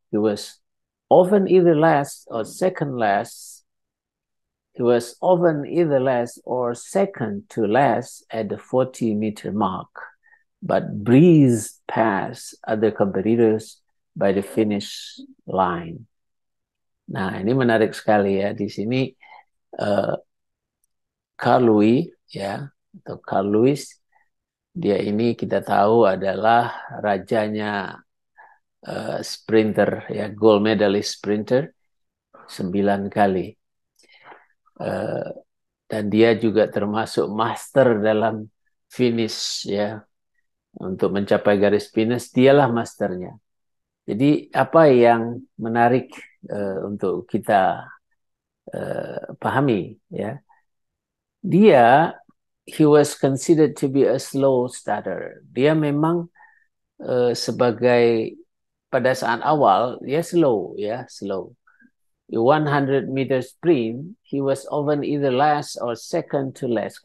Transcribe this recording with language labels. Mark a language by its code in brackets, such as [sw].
[en] He was often either last or second last. He was often either last or second to last at the 40-meter mark, but breezed past other competitors by the finish line. [id] Nah, ini menarik sekali ya. Di sini Carl Lewis ya, atau Carl Lewis, dia ini kita tahu adalah rajanya sprinter ya, gold medalist sprinter 9 kali. Dan dia juga termasuk master dalam finish ya. Untuk mencapai garis finish, dialah masternya. Jadi apa yang menarik untuk kita pahami, ya, dia [en] he was considered to be a slow starter. [id] Dia memang sebagai pada saat awal dia slow, ya, slow. [en] 100 meter sprint, he was often either last or second to last.